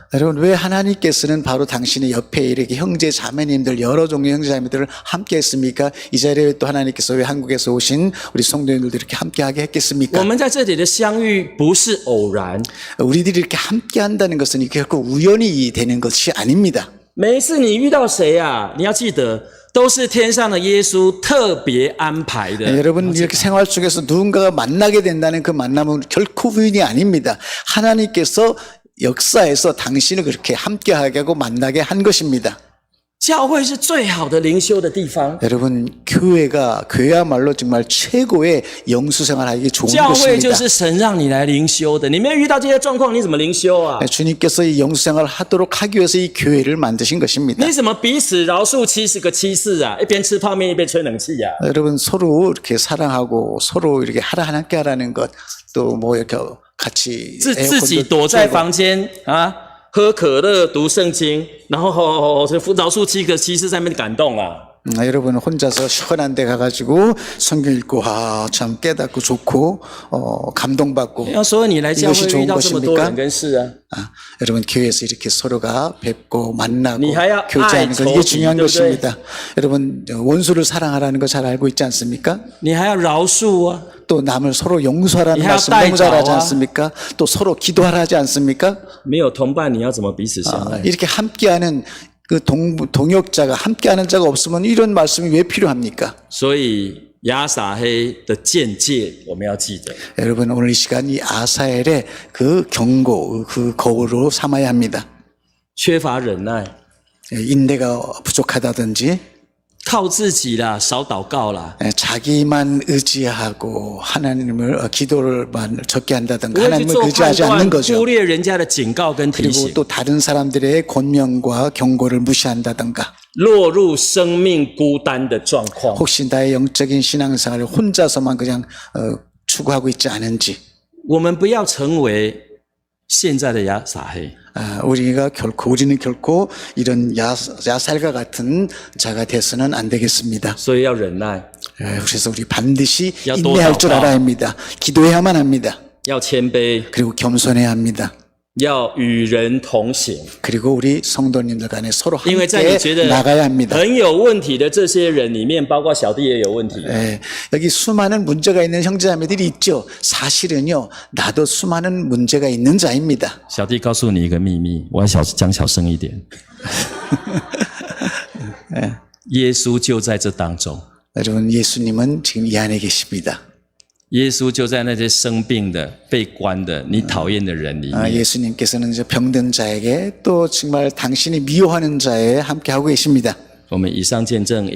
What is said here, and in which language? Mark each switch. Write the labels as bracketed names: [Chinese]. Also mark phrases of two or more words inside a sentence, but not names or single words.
[Korean] 여러분 왜 하나님께서는 바로 당신의 옆에 이렇게 형제 자매님들 여러 종류의 형제 자매들을 함께 했습니까? 이 자리에 또 하나님께서 왜 한국에서 오신 우리 성도님들도 이렇게 함께하게 [Chinese] 我 [Korean] 했겠습니까? [Chinese] 们在这里的相遇不是偶然， [Korean] 우리들이 이렇게 함께한다는 것은 결코 우연히 되는 것이 아닙니다. [Chinese] 每一次你遇到谁啊，你要记得都是天上的耶稣特别安排的。 [Korean] 여러분 이렇게 생활 속에서 누군가가 만나게 된다는 그 만남은 결코 우연이 아닙니다. 하나님께서 역사에서 당신을 그렇게 함께하게 하고 만나게 한 것입니다. [Chinese] 教会是最好的灵修的地方。 [Korean] 여러분 교회야말로 정말 최고의 영수생활하기 좋은 [Chinese] 教会就 [Korean] 곳입니다. [Chinese] 是神让你来灵修的，你没有遇到这些状况，你怎么灵修啊？ [Korean] 주님께서 이 영수생활을 하도록 하기 위해서 이 교회를 만드신 것입니다. [Chinese] 你怎么彼此饶恕70个7次啊？一边吃泡面一边吹冷气啊？ [Korean] 여러분 서로 이렇게 사랑하고 서로 이렇게 함께 하라는 것 또 뭐 이렇게 같이 [Chinese] 自己躲在房间啊，喝可乐读圣经，然后饶恕7个7次在那边感动啊。 [Korean] 여러분 혼자서 시원한 데 가가지고 성경 읽고 참 깨닫고 좋고 감동받고 [Chinese] 所以你来教会 [Korean] 이것이 [Chinese] 遇 [Korean] 좋은 [Chinese] 到这么多 [Korean] 것입니까? [Chinese] 人跟事啊， [Korean] 여러분 교회에서 이렇게 서로가 뵙고 만나고 니하야 교제하는 것 이게 아이, 중요한 저기, 것입니다. 여러분 원수를 사랑하라는 거 잘 알고 있지 않습니까? [Chinese] 你还要饶恕啊， [Korean] 또 남을 서로 용서하라는 니하야 말씀 너무 잘 하지 따이자와. 않습니까? 또 서로 기도하라 하지 않습니까? [Chinese] 没有同伴你要怎么彼此相爱？ [Korean] 이렇게 함께하는 그 동역자가 함께하는 자가 없으면 이런 말씀이 왜 필요합니까? [Chinese] 所以亚撒黑的见解我们要记得。 [Korean] 여러분 오늘 이 시간 이 아사엘의 그 경고, 그 거울로 삼아야 합니다. [Chinese] 缺乏忍耐， [Korean] 인내가 부족하다든지 [Chinese] 靠自己啦，少祷告啦。 [Korean] 자기만 의지하고 하나님을 기도를만 적게 한다든가 [Chinese] 不会去 [Korean] 하나님을 [Chinese] 做判 [Korean] 의지하지 [Chinese] 断， [Korean] 않는 거죠. [Chinese] 忽略人家的警告跟提 [Korean] 그리고 [Chinese] 醒， [Korean] 또 다른 사람들의 권면과 경고를 무시한다든가 [Chinese] 落入生命孤单的状况。 [Korean] 혹시 나의 영적인 신앙생활을 혼자서만 그냥 추구하고 있지 않은지 [Chinese] 我们不要成为现在的亚撒黑， [Korean] 우리는 결코 이런 야살과 같은 자가 돼서는 안 되겠습니다. [Chinese] 所以要忍耐， [Korean] 그래서 우리 반드시 야, 또 인내할 줄 [Chinese] 祷告. [Korean] 알아야 합니다. 기도해야만 합니다. [Chinese] 要谦卑， [Korean] 그리고 겸손해야 합니다. [Chinese] 要与人同行。 [Korean] 그리고 우리 성도님들 간에 서로 [Chinese] 因为在你觉 [Korean] 함께 [Chinese] 得 [Korean] 나가야 합니다. [Chinese] 很有问题的这些人里面，包括小弟也有问题。 [Korean] 여기 수많은 문제가 있는 형제자매들이 있죠. 사실은요, 나도 수많은 문제가 있는 자입니다. [Chinese] 小弟告诉你一个秘密，我要讲小声一点。耶稣就在这当中， [Korean] 여러분, 예수님은 지금 이 안에 계십니다. [Chinese] 耶稣就在那些生病的、被关的、你讨厌的人里面。 [Korean] 예수님께서는 이제 병든 자에게 또 정말 당신이 미워하는 자에 함께 하고 계십니다.